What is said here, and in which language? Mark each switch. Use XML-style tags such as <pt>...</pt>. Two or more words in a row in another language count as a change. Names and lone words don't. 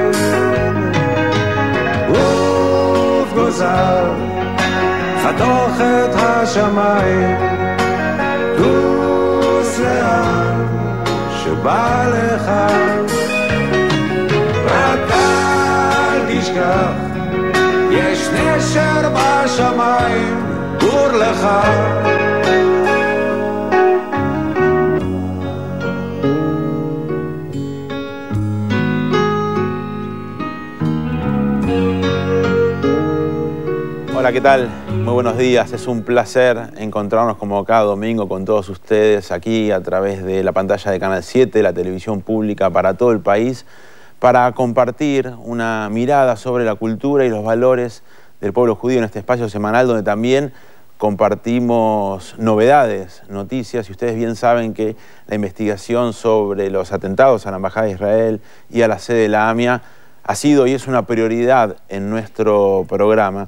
<he>עוף גוזר, חתוך את השמיים, טוס לאן שבא לך, רק אל תשכח, יש נשר בשמיים, גור לך.</he> <es>Hola, ¿qué tal? Muy buenos días. Es un placer encontrarnos como cada domingo con todos ustedes aquí a través de la pantalla de Canal 7, la televisión pública para todo el país, para compartir una mirada sobre la cultura y los valores del pueblo judío en este espacio semanal donde también compartimos novedades, noticias, y ustedes bien saben que la investigación sobre los atentados a la Embajada de Israel y a la sede de la AMIA ha sido y es una prioridad en nuestro programa.</es>